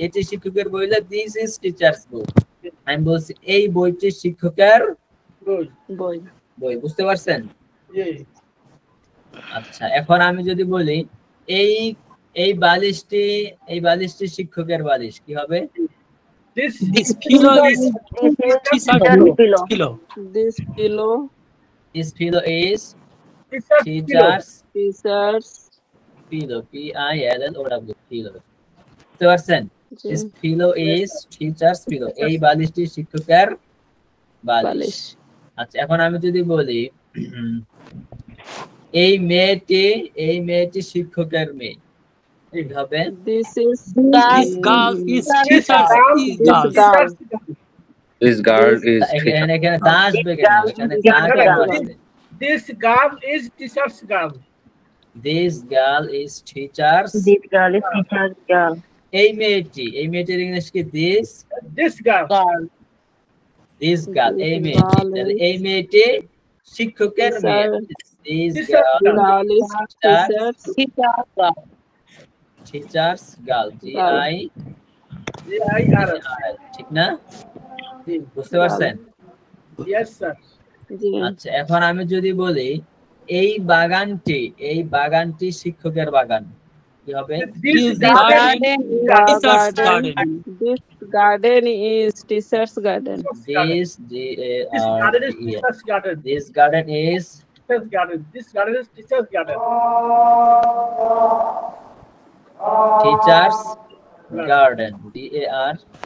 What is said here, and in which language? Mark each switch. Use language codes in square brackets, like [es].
[bn] এটি শিক্ষকের বই হলে [en] this is teachers book। [bn] আমি বলছি এই বইটি শিক্ষকের [en] Good boy. [bn] বই, বুঝতে পারছেন? জি আচ্ছা এখন আমি যদি বলি এই বালিশটি শিক্ষকের বালিশ, কি হবে? [en] This This pillow is teacher's pillow. This pillow This pillow is teacher teachers teacher's pillow, P-I-L-L-O-W, pillow। [bn] বুঝতে পারছেন? [en] This pillow is teachers pillow, [bn] এই বালিশটি শিক্ষকের বালিশ। বালিশ। আচ্ছা এখন আমি যদি বলি এই মেয়েটি শিক্ষকের মেয়ে, কি হবে? [en] This girl is teacher's girl. This girl is [bn] এখানে তা আসবে কেন? এখানে তা কেন আসবে? [en] This girl is teacher's girl This girl is teachers। This girl is teacher's girl. [bn] এই মেয়েটির ইংলিশ কি? [en] this girl This girl, [bn] এই মেয়েটি, তাহলে এই মেয়েটি শিক্ষকের মেয়ে। [en] This girl Girl is teacher's teachers girl, G-I GIRL [bn] ঠিক না? বুঝতে পারছেন? [en] yes sir [bn] আচ্ছা এখন আমি যদি বলি এই বাগানটি শিক্ষকের বাগান, কি হবে? [en] This This garden is teacher's garden. This garden is teacher's garden This garden is teacher's garden this garden is teacher's garden teachers garden, D-A-R-D-E-N।